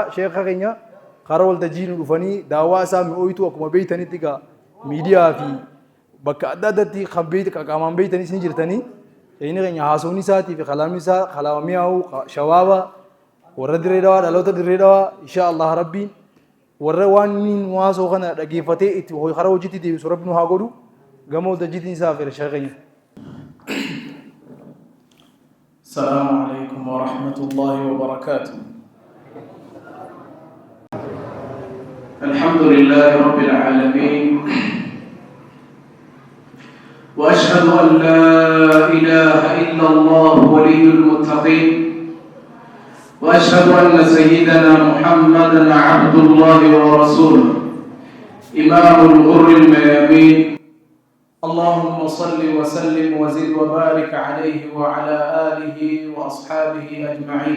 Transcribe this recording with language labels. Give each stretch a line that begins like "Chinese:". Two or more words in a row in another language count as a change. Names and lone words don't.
Oromo: sheekha keenya karaa waltajjii nu dhufanii daawaa isaa mi'ooytu akkuma beeytanitti gaa miidiyaa fi bakka adda addaatti kan beeyte qaqaamaan beeytanis ni jirtanii inni keenya haasawni isaatii fi kalaamni isaa kalaama mi'aawu shabaaba warra dirree dhawaa dhaloota dirree dhawaa inshallah rabbiin warra waan niin waasoo kana dhageeffatee itti karaa hojiitti deebisu rabbi nu haa godhu gama waltajjiitiin isaa fi sheekha keenya.
Arabic: السلام عليكم ورحمة الله وبركاته. الحمد لله رب العالمين وأشهد أن لا إله إلا الله ولي المتقين وأشهد أن سيدنا محمدا عبد الله ورسوله إمام الغر الميامين اللهم صل وسلم وزد وبارك عليه وعلى آله وأصحابه أجمعين.